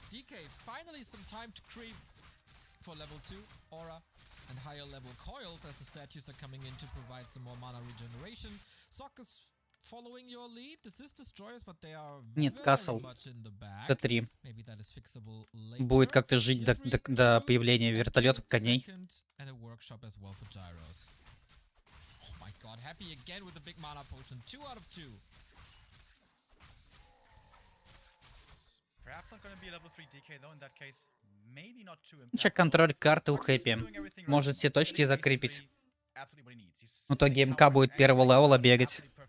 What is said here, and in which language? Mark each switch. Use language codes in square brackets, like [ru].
[en] DK, finally some time to creep for level 2, Aura, and higher level coils as the statues are coming in to provide some more mana regeneration. Sok is following your lead. This is Destroyers, but they are [ru] Нет, Касл. [en] much in the back. [ru] Т3. [en] Maybe that is fixable later. [ru] Будет как-то жить до появления вертолетов, коней. [en] And a workshop as well for gyros. Oh my god, Happy again with the big mana potion. 2 out of 2. Perhaps not gonna be a level 3 DK though in that case. Maybe not too [ru] Сейчас контроль карты у Хэппи. Может все точки закрепить. В итоге МК будет первого левела бегать.